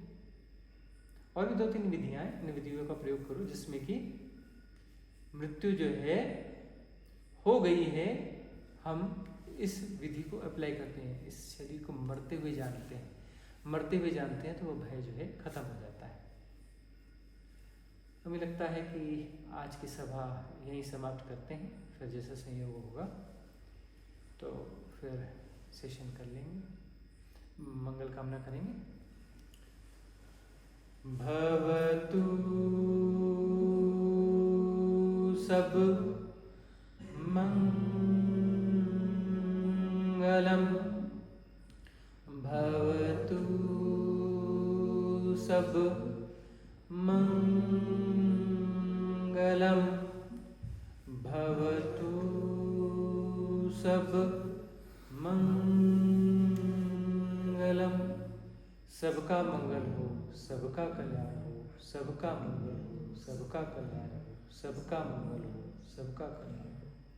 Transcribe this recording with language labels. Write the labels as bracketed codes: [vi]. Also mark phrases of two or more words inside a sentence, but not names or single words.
[hi] और भी 2-3 विधियां हैं, इन विधियों का प्रयोग करो जिसमें कि मृत्यु जो है हो गई है, हम इस विधि को अप्लाई करते हैं, इस शरीर को मरते हुए जानते हैं तो वो भय जो है खत्म हो जाता है। हमें लगता है कि आज की सभा यहीं समाप्त करते हैं, फिर जैसा संयोग होगा तो फिर सेशन कर लेंगे, मंगल कामना करेंगे। [pi] भवतु सब मंगलम, भवतु सब मंगलम, भवतु सब मंगलम। [hi] सबका मंगल हो, सबका कल्याण हो, सबका मंगल हो, सबका कल्याण हो, सबका मंगल हो, सबका कल्याण हो।